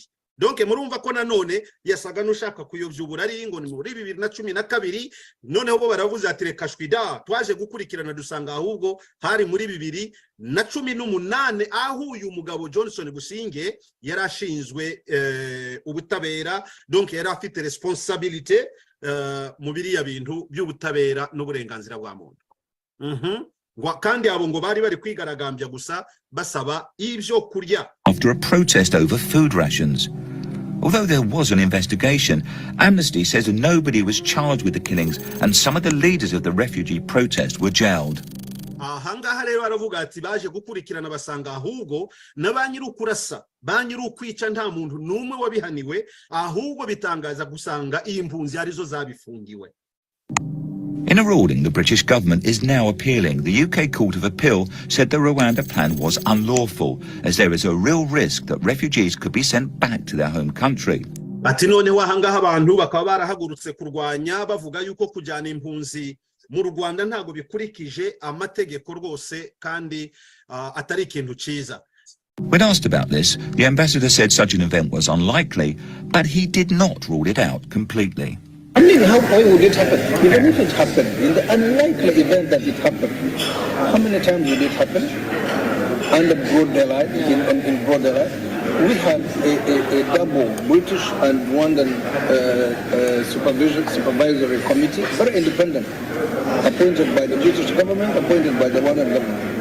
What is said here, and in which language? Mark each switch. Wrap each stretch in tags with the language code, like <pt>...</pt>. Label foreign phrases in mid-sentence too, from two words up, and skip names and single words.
<rw>Donc murumva ko nanone yasaga nushaka kuyobya uburari ngo ni muri 2012 noneho bo baravuze ati reka shwida twaje gukurikirana dusanga ahubwo hari muri 2018 aho uyu mugabo Johnson Busingye yarashinzwe ubutabera, donc yari afite responsabilité mu biriya bintu by'ubutabera n'uburenganzira bwa muntu. Kandi abo ngo bari bari kwigaragambya gusa basaba ibyo kurya.</rw> <en>After a protest over food rations. Although there was an investigation, Amnesty says that nobody was charged with the killings and some of the leaders of the refugee protest were jailed.</en> <rw>Ahangaha rero baravuga ati baje gukurikirana basanga ahubwo n'abanyiru kurasa banyiru kwica nta muntu numwe wabihaniwe, ahubwo bitangaza gusanga impunzi arizo zabifungiwe.</rw> <en>In a ruling, the British government is now appealing. The UK Court of Appeal said the Rwanda plan was unlawful, as there is a real risk that refugees could be sent back to their home country.</en> <rw>Ati noneho ahangaha abantu bakaba barahagurutse kurwanya bavuga yuko kujyana impunzi mu Rwanda ntago bikurikije amategeko rwose kandi atari ikintu ciza.</rw> <en>When asked about this, the ambassador said such an event was unlikely, but he did not rule it out completely. I mean, why would it happen? Even if it happened, in the unlikely event that it happened, how many times would it happen? Under broad daylight, in broad daylight, we had a double British and Rwandan supervisory committee, very independent, appointed by the British government, appointed by the Rwandan government.</en>